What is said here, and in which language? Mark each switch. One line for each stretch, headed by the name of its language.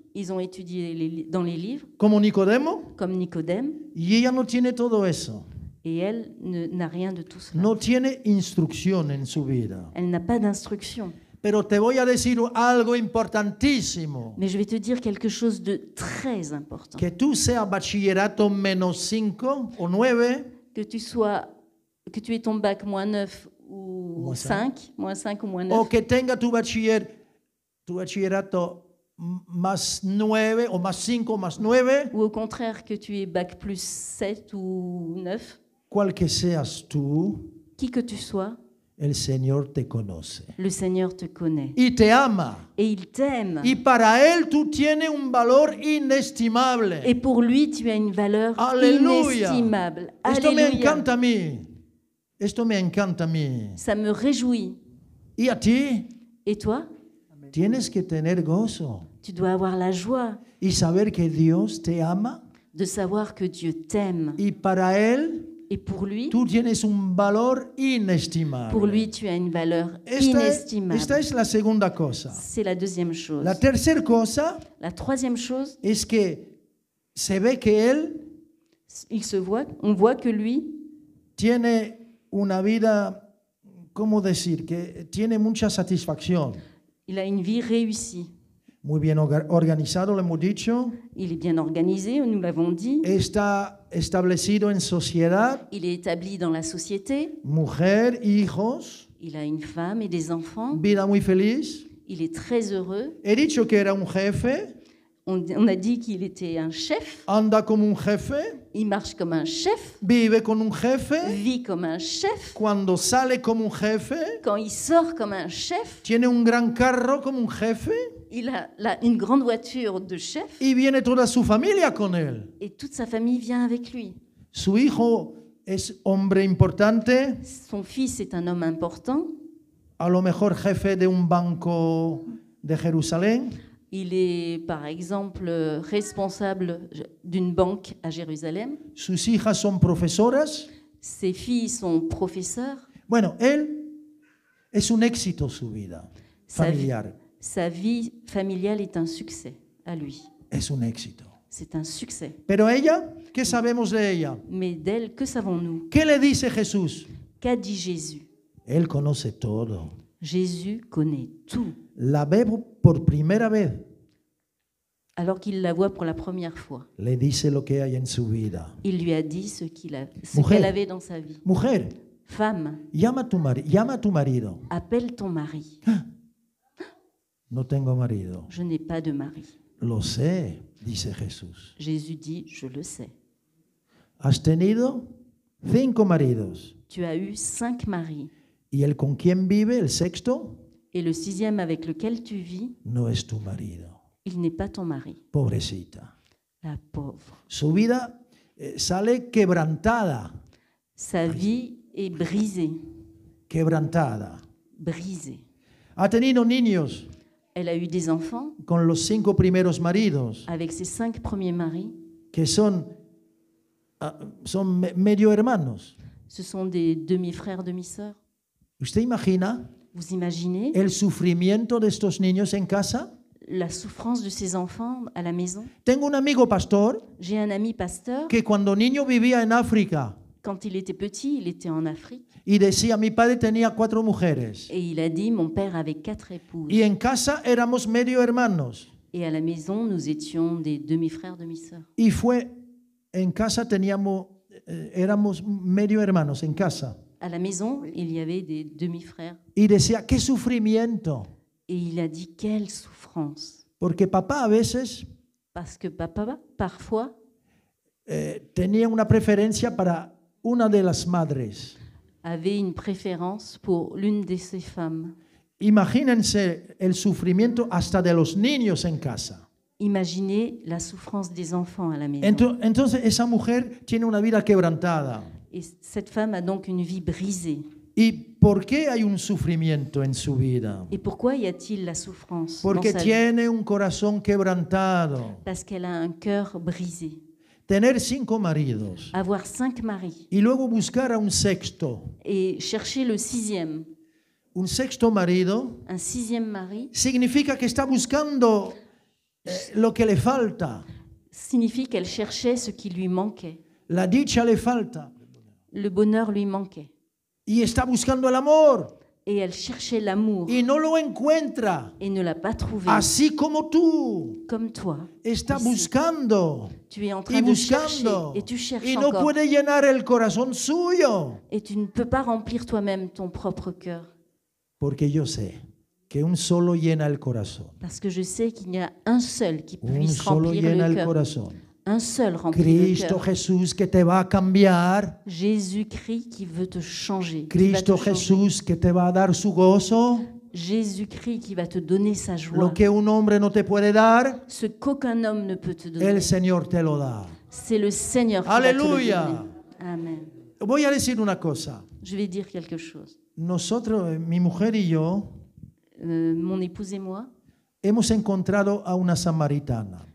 French: Ils ont étudié dans les livres,
Spanish: como Nicodemo.
French: comme Nicodème,
Spanish: Y ella no tiene todo eso.
French: et elle n'a rien de tout cela.
Spanish: No tiene instrucción en su vida.
French: Elle n'a pas d'instruction.
Spanish: Pero te voy a decir algo importantísimo.
French: Mais je vais te dire quelque chose de très important.
Spanish: Que tú seas bachillerato menos 5 o 9,
French: Que tu aies ton bac moins 9 ou Moins 5, moins 5 ou moins 9,
Spanish: o que tenga tu bachillerato más 9 o más 5 o más 9,
French: ou au contraire que tu aies bac plus 7 ou 9,
Spanish: cual que seas tú,
French: qui que tu sois,
Spanish: el Señor te conoce.
French: le Seigneur te connaît.
Spanish: Y te ama.
French: Et il t'aime.
Spanish: Y para Él tú tienes un valor inestimable.
French: Et pour lui, tu as une valeur
Spanish: Aleluya.
French: inestimable.
Spanish: Esto me
French: Alléluia.
Spanish: encanta a mí. Esto me encanta a mí.
French: Ça me réjouit.
Spanish: Y a ti
French: Et toi,
Spanish: tienes que tener gozo
French: tu dois avoir la joie
Spanish: y saber que Dios te ama
French: de savoir que Dieu t'aime.
Spanish: y para Él
French: Et pour lui,
Spanish: tú tienes un valor inestimable.
French: pour lui, tu as une valeur
Spanish: Esta
French: inestimable.
Spanish: es la segunda cosa.
French: C'est la deuxième chose.
Spanish: La tercera cosa
French: La troisième chose,
Spanish: es que se ve que Él
French: on voit que lui,
Spanish: tiene una vida, ¿cómo decir? Que tiene mucha satisfacción.
French: il a une vie réussie.
Spanish: Muy bien organizado, lo hemos dicho.
French: Il est bien organisé, nous l'avons dit.
Spanish: Está establecido en sociedad,
French: Il est établi dans la société.
Spanish: mujer, hijos,
French: Il a une femme et des enfants.
Spanish: vida muy feliz.
French: Il est très heureux.
Spanish: He dicho que era un jefe,
French: On a dit qu'il était un chef.
Spanish: anda como un jefe,
French: Il marche comme un chef,
Spanish: vive con un jefe,
French: vit comme un chef.
Spanish: cuando sale como un jefe,
French: Quand il sort comme un chef,
Spanish: tiene un gran carro como un jefe
French: il a une grande voiture de chef
Spanish: y viene toda su familia con él.
French: et toute sa famille vient avec lui.
Spanish: Su hijo es hombre importante,
French: Son fils est un homme important.
Spanish: a lo mejor jefe de un banco de Jerusalén.
French: Il est, par exemple, responsable d'une banque à Jérusalem.
Spanish: Sus hijas son profesoras.
French: Ses filles sont professeurs.
Spanish: Bueno, él es un éxito su vida familiar.
French: Sa vie familiale est un succès à lui.
Spanish: Es un éxito.
French: C'est un succès.
Spanish: Pero ella, ¿qué sabemos de ella?
French: Mais d'elle, que savons-nous?
Spanish: ¿Qué le dice Jesús?
French: Qu'a dit Jésus?
Spanish: Él conoce todo.
French: Jésus connaît tout.
Spanish: La ve por primera vez.
French: Alors qu'il la voit pour la première fois,
Spanish: Le dice lo que hay en su vida.
French: il lui a dit ce
Spanish: Mujer.
French: qu'elle avait dans sa vie.
Spanish: Mujer,
French: Femme,
Spanish: llama a tu marido.
French: appelle ton mari.
Spanish: No tengo marido.
French: Je n'ai pas de mari.
Spanish: Lo sé, dice Jesús.
French: Jésus dit, je le sais.
Spanish: Has tenido 5 maridos.
French: Tu as eu 5 maris.
Spanish: Y el con quien vive, el sexto,
French: Et le 6e avec lequel tu vis,
Spanish: no es tu marido.
French: il n'est pas ton mari.
Spanish: Pobrecita.
French: La pauvre.
Spanish: Su vida sale quebrantada.
French: Sa vie est brisée.
Spanish: Quebrantada.
French: Brisée.
Spanish: Ha tenido niños
French: Elle a eu des enfants
Spanish: con los 5 primeros maridos,
French: avec ses 5 premiers maris.
Spanish: que son medio hermanos.
French: Ce sont des demi-frères, demi-sœurs.
Spanish: ¿Usted imagina
French: Vous imaginez
Spanish: el sufrimiento de estos niños en casa?
French: la souffrance de ces enfants à la maison?
Spanish: Tengo un amigo pastor
French: J'ai un ami pasteur.
Spanish: que cuando niño vivía en África
French: Quand il était petit, il était en Afrique.
Spanish: y decía, mi padre tenía 4 mujeres
French: Et il a dit, mon père avait 4 épouses.
Spanish: y en casa éramos medio hermanos.
French: Et à la maison, nous étions des demi-frères, demi-sœurs.
Spanish: Y en casa éramos medio hermanos en casa.
French: À la maison, il y avait des demi-frères.
Spanish: Y decía, qué sufrimiento.
French: Et il a dit, quelle souffrance.
Spanish: Porque papá a veces
French: Parce que papa, parfois,
Spanish: tenía una preferencia para una de las madres.
French: avait une préférence pour l'une de ses femmes.
Spanish: Imagínense el sufrimiento hasta de los niños en casa.
French: Imaginez la souffrance des enfants à la maison.
Spanish: Entonces esa mujer tiene una vida quebrantada.
French: Et cette femme a donc une vie brisée.
Spanish: ¿Y por qué hay un sufrimiento en su vida?
French: Et pourquoi y a-t-il la souffrance dans
Spanish: Porque
French: sa vie?
Spanish: tiene un corazón quebrantado.
French: Parce qu'elle a un cœur brisé.
Spanish: Tener 5 maridos
French: Avoir 5 maris
Spanish: y luego buscar a un sexto.
French: et chercher le 6e,
Spanish: Un sexto marido
French: un 6e mari,
Spanish: significa que está buscando lo que le falta.
French: signifie qu'elle cherchait ce qui lui manquait.
Spanish: La dicha le falta.
French: Le bonheur lui manquait.
Spanish: Y está buscando el amor
French: Et elle cherchait l'amour
Spanish: y no lo encuentra.
French: et ne l'a pas trouvé.
Spanish: Así como tú
French: Comme toi,
Spanish: está
French: ici.
Spanish: buscando
French: Tu es en
Spanish: y
French: train de chercher
Spanish: buscando
French: et tu cherches
Spanish: y no
French: encore.
Spanish: puede llenar el corazón suyo.
French: Et tu ne peux pas remplir toi-même ton propre cœur.
Spanish: Porque yo sé que un solo llena el corazón.
French: Parce que je sais qu'il y a un seul qui
Spanish: Un
French: puisse
Spanish: solo
French: remplir
Spanish: llena
French: le
Spanish: el
French: cœur.
Spanish: corazón.
French: Un seul remplit le
Spanish: Cristo
French: cœur.
Spanish: Jesús que te va a cambiar.
French: Jésus-Christ qui veut te changer. Qui va te
Spanish: Cristo
French: changer.
Spanish: Jesús que te va a dar su gozo.
French: Jésus-Christ qui va te donner sa joie.
Spanish: Lo que un hombre no te puede dar,
French: Ce qu'aucun homme ne peut te donner.
Spanish: el Señor te lo da.
French: C'est le Seigneur qui Alléluia. va te le donner. Amen.
Spanish: Voy a decir una cosa.
French: Je vais dire quelque chose.
Spanish: Nosotros, mi mujer y yo,
French: Mon épouse et moi,
Spanish: hemos encontrado a una samaritana.